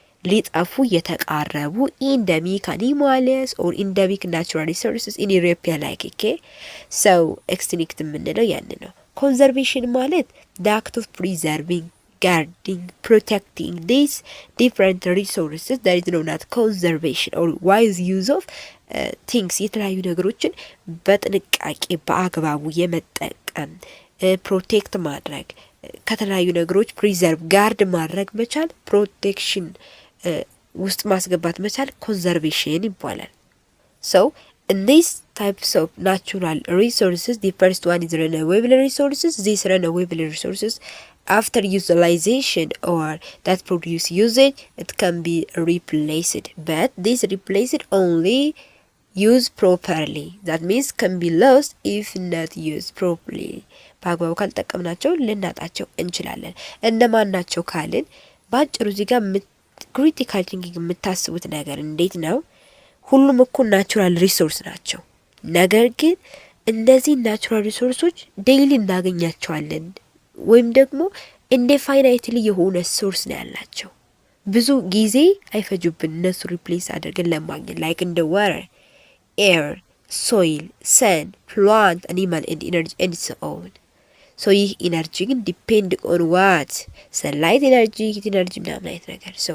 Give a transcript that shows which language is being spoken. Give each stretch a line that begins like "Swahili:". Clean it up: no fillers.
Amharic: ሊጠፉ የተቃረቡ ኢንደሚክ አኒማልስ ኦር ኢንደሚክ ናቹራል ሪሶርስስ ኢን ኢትዮጵያ ላይክ ሰው ኤክስቲንክት የምንለው ያን ነው። ኮንዘርቬሽን ማለት
English: the act of preserving, guarding, protecting these different resources that is known as conservation or wise use of things
Amharic: የተለያዩ ነገሮችን በጥንቃቄ በአግባቡ የመጠቀም ፕሮቴክት ማድረግ ከተለያዩ ነገሮች ፕሪዘርቭ ጋርድ ማድረግ መቻል ፕሮቴክሽን ውስጥ ማስገባት መቻል ኮንዘርቬሽን ይባላል።
English: so in these types of natural resources, the first one is renewable resources. These renewable resources after utilization or that produce usage, it can be replaced, but this replaced only used properly. That means can be lost if not used properly.
Amharic: በአግባቡ ካልጠቀምናቸው ልናጣቸው እንችላለን። እነማን ናቸው ካልን ባጭሩ እዚህ ጋር ክሪቲካል ቲንኪንግ የምታስቡት ነገር እንዴት ነው? ሁሉም እኮ ናቹራል ሪሶርስ ናቸው። ነገር ግን እነዚህ ናቹራል ሪሶርሶች ዴይሊ እናገኛቸዋለን ወይም ደግሞ ኢንዴፋይናይትሊ የሆነ ሶርስ ነው ያላቸው። ብዙ ጊዜ አይፈጁብን እነሱ ሪፕሌስ አድርገን ለማግኘት ላይክ እንደ ዋተር፣ ኤር፣ ሶይል፣ ሰን፣ ፕላንት፣ አኒማል ኤንድ ኢነርጂ ኤንድ ሶ ኦን። ሶ ይህ ኢነርጂ ግን ዲፔንድ ኦን ዋት ሰንላይት ኢነርጂ፣ ሂት ኢነርጂ ምናምን አይነት ነገር